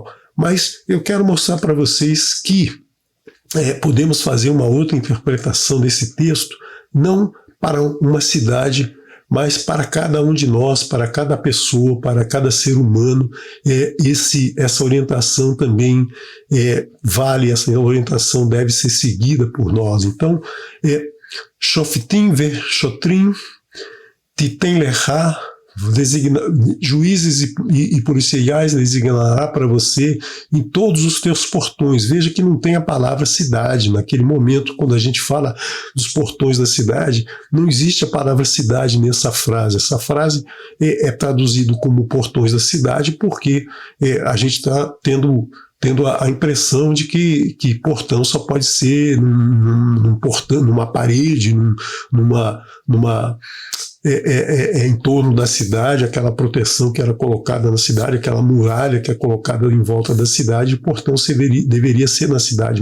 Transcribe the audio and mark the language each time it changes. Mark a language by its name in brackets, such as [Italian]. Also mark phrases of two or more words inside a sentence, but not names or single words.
[Portuguese] Mas eu quero mostrar para vocês que podemos fazer uma outra interpretação desse texto, não para uma cidade, mas para cada um de nós, para cada pessoa, para cada ser humano. Essa orientação também vale, essa orientação deve ser seguida por nós. Então, [Hebrew] שופטים ושוטרים תיתן לך, [Portuguese] juízes e policiais designará para você em todos os teus portões. Veja que não tem a palavra cidade. Naquele momento, quando a gente fala dos portões da cidade, não existe a palavra cidade nessa frase. Essa frase é traduzida como portões da cidade porque a gente está tendo a impressão de que portão só pode ser num portão, numa parede, em torno da cidade, aquela proteção que era colocada na cidade, aquela muralha que é colocada em volta da cidade, o portão deveria ser na cidade.